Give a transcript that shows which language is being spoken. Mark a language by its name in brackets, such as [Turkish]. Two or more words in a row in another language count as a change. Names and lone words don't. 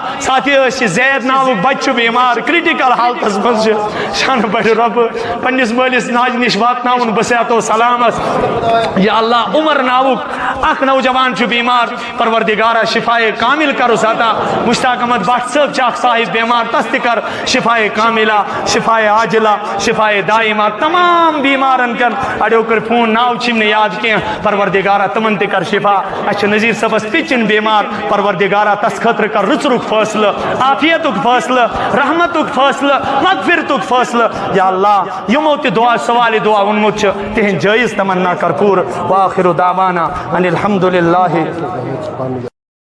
[Kashmiri] ساتھی ٲسۍ یہِ زید ناوُک بچہِ چھُ بیمار کرٹیکل حالتس منٛز چھِ شانہٕ بڑِ رۄب پننِس مٲلِس ماجہِ نِش واتناوُن بہٕ صحتو سلامس یا اللہ عمر ناوُک اکھ نوجوان چھُ بیمار پروردگارا شفائے کامل کرُس عطا مشتاق احمد بٹ صٲب چھِ اکھ صاحب بیمار تس تہِ کر شفائے کاملہ شفائے عاجلہ شفائے دائمہ تمام بیمارن کر اڑیو کر فون ناو چھِم نہٕ یاد کینٛہہ پروردگارا تمن تہِ کر شفا اَسہِ چھُ نذیٖر صٲبس پِچِن بیمار پروردگارا تس خٲطرٕ کر رٕژرُک فٲصلہٕ عافیتُک فٲصلہٕ رحمتُک فٲصلہٕ مغفرتُک فٲصلہٕ یا اللہ یِمو تہِ دعا سوالہِ دعا ووٚنمُت چھُ تِہنٛدۍ جٲیز تمنا کر پوٗرٕ [Arabic] وآخر دعوانا ان الحمدللہ